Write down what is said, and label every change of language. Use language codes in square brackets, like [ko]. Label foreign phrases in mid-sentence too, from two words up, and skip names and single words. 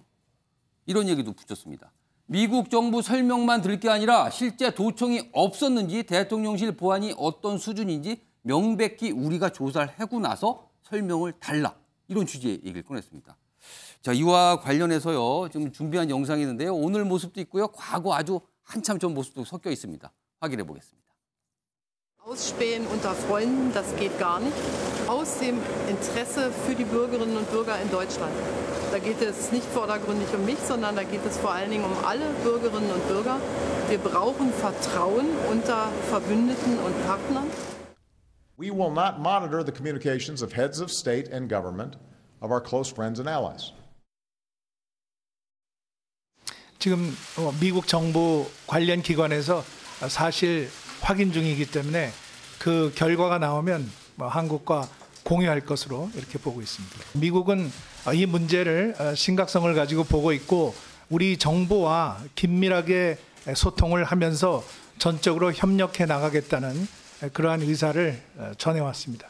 [ko] 이런 얘기도 붙였습니다. 미국 정부 설명만 들을 게 아니라 실제 도청이 없었는지 대통령실 보안이 어떤 수준인지 명백히 우리가 조사를 하고 나서 설명을 달라. 이런 취지의 얘기를 꺼냈습니다. 자, 이와 관련해서요. 지금 준비한 영상이 있는데요. 오늘 모습도 있고요. 과거 아주 한참 전 모습도 섞여 있습니다. 확인해 보겠습니다. [de] Ausspähen unter Freunden, das geht gar nicht. Aus dem Interesse für die Bürgerinnen und Bürger in Deutschland. Da geht es nicht vordergründig um mich, sondern da geht es vor allen Dingen um alle Bürgerinnen und Bürger. Wir brauchen Vertrauen unter Verbündeten und Partnern. [en] We will not monitor the communications of heads of state and government of our close friends and allies. [ko] 지금 미국 정부 관련 기관에서 사실 확인 중이기 때문에 그 결과가 나오면 한국과 공유할 것으로 이렇게 보고 있습니다. 미국은 이 문제를 심각성을 가지고 보고 있고 우리 정부와 긴밀하게 소통을 하면서 전적으로 협력해 나가겠다는 그러한 의사를 전해왔습니다.